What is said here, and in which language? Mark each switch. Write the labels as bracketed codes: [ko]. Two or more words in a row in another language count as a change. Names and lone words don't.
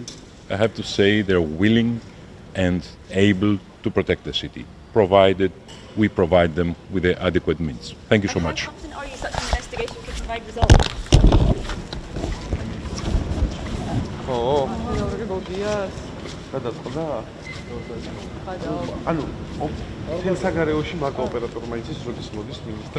[en] I have to say they're willing and able to protect the city, provided we provide them with the adequate means. Thank you so much. How confident are you such an investigation could provide results? [es] buenos días. [ka] გადაწყდა. ანუ თელ საგარეოში მარტო ოპერატორმა იცის როდის მოდის მინისტრი.